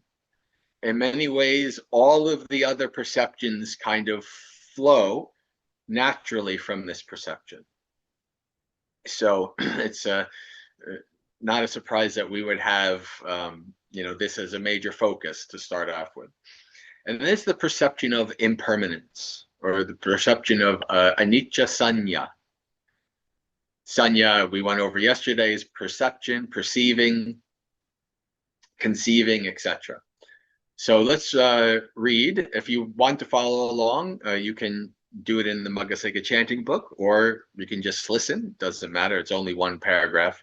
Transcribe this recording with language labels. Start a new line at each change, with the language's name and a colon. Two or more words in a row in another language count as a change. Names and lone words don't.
English: In many ways, all of the other perceptions kind of flow naturally from this perception. So it's not a surprise that we would have, this as a major focus to start off with. And this is the perception of impermanence, or the perception of
Pali: anicca sanya.
English: Sanya, we went over yesterday, is perception, perceiving, conceiving, etc. So let's read. If you want to follow along, you can do it in the Maggasekha chanting book, or you can just listen. Doesn't matter. It's only one paragraph.